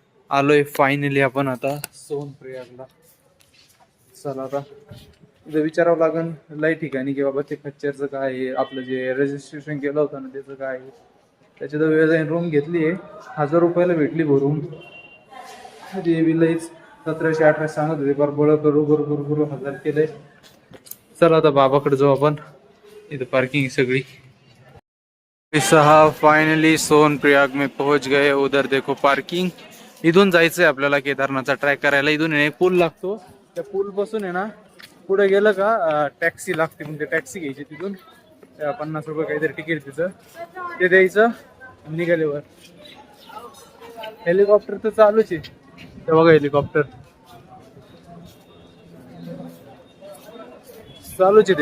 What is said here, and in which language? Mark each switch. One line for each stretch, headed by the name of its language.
Marathi: आलोय फायनली आपण आता सोनप्रयागला. चला आता तिथं विचारावं लागेल लय ठिकाणी की बाबा ते खच्चरचं काय आहे, आपलं जे रजिस्ट्रेशन केलं होतं ना त्याचं काय आहे. त्याची तर वेळ जाईन. रूम घेतली आहे 1000 रुपयाला भेटली भरून. लईच 1700-1800 सांगत होते, पर बळ करू 1000 केलंय. चला आता बाबाकडे जाऊ आपण. इथं पार्किंग सगळी.
Hindi: 6 फाइनली सोनप्रयाग में पहुंच गए. उधर देखो पार्किंग.
Marathi: इथून जायचंय आपल्याला केदारनाथचा ट्रॅक करायला. इथून एक पूल लागतो, त्या पूल पासून आहे ना पुढे गेलं का टॅक्सी लागते. म्हणजे टॅक्सी घ्यायची तिथून 50 रुपये काहीतरी तिकीट तिचं, ते द्यायचं निघाल्यावर. हेलिकॉप्टर तर चालूच आहे ते बघा. हेलिकॉप्टर चालूच आहे.